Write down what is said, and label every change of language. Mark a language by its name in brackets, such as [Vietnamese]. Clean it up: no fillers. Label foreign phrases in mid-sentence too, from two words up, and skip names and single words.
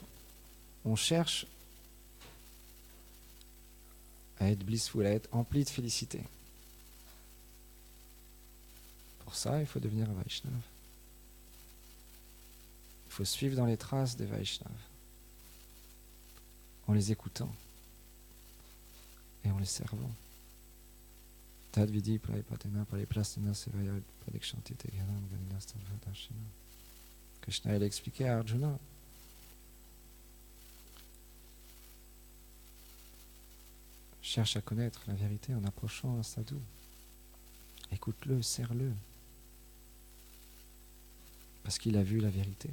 [French] On cherche à être blissful, à être empli de félicité. Pour ça, il faut devenir un Vaishnava. Il faut suivre dans les traces des Vaishnavas, en les écoutant et en les servant. [Sanskrit] तद् विदि प्रैपतेन परिप्लस्तिन सेवया पदिक्षन्तिते ज्ञानं गनिनस्तद्वदशिन. [French] Krishna, il expliquait à Arjuna. Cherche à connaître la vérité en approchant un sadhu. Écoute-le, serre-le. Parce qu'il a vu la vérité.